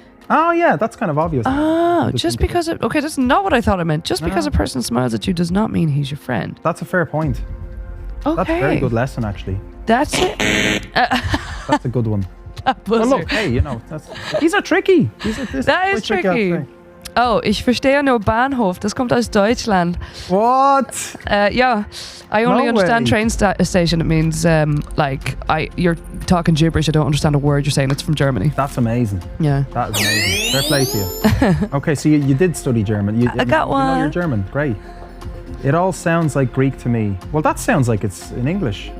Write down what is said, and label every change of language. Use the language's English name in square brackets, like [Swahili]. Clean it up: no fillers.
[English] Oh yeah, that's kind of obvious. Oh, just because that's not what I thought it meant. Just because a person smiles at you does not mean he's your friend. That's a fair point. Okay. That's a very good lesson, actually. That's it. That's a good one. Well, look, hey, these are tricky. That is tricky. [German] Oh, ich verstehe nur Bahnhof. Das kommt aus Deutschland. [English] What? Yeah, I only understand train station. It means you're talking gibberish. I don't understand a word you're saying. It's from Germany. That's amazing. Yeah. That is amazing. Fair play to you. Okay, so you did study German. I got one. You know you're German. Great. It all sounds like Greek to me. Well, that sounds like it's in English.